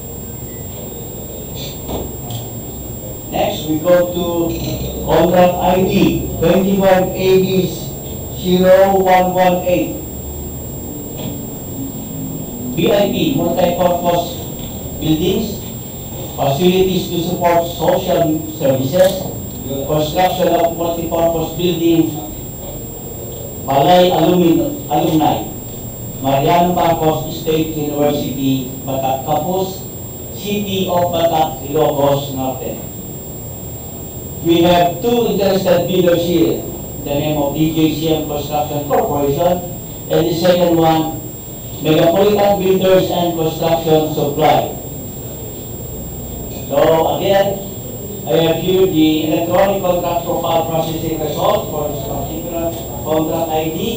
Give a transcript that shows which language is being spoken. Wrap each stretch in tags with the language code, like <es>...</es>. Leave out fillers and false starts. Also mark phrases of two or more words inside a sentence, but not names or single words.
<en>Next, we go to contract ID 25AD0118. BIP, multi-purpose buildings, facilities to support social services, construction of multi-purpose building, Balay Alumni, Mariano Marcos State University, Batak Campus, City of Batak, Ilocos Norte. We have two interested bidders here, the name of DJCM Construction Corporation, and the second one, Megapolitan Builders and Construction Supply. So again, I have here the electronic contract profile processing result for this particular contract ID.</en>